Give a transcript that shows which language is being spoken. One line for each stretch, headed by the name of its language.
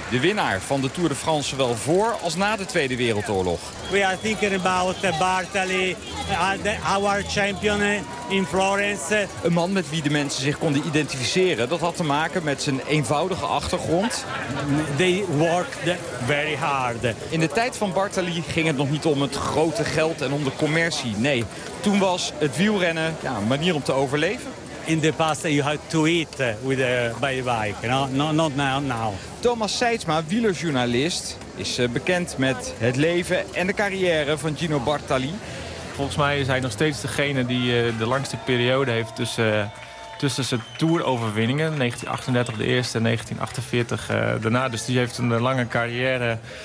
Dutch: De winnaar van de Tour de France zowel voor als na de Tweede Wereldoorlog.
English: We are thinking about Bartali, our champion. In Florence.
Dutch: Een man met wie de mensen zich konden identificeren. Dat had te maken met zijn eenvoudige achtergrond.
English: They worked very hard.
Dutch: In de tijd van Bartali ging het nog niet om het grote geld en om de commercie. Nee, toen was het wielrennen een manier om te overleven.
English: In the past you had to eat with by the bike. No? Not now.
Dutch: Thomas Seidsma, wielerjournalist, is bekend met het leven en de carrière van Gino Bartali. Volgens mij is hij nog steeds degene die de langste periode heeft tussen zijn toeroverwinningen. 1938 de eerste en 1948 daarna. Dus die heeft een lange carrière.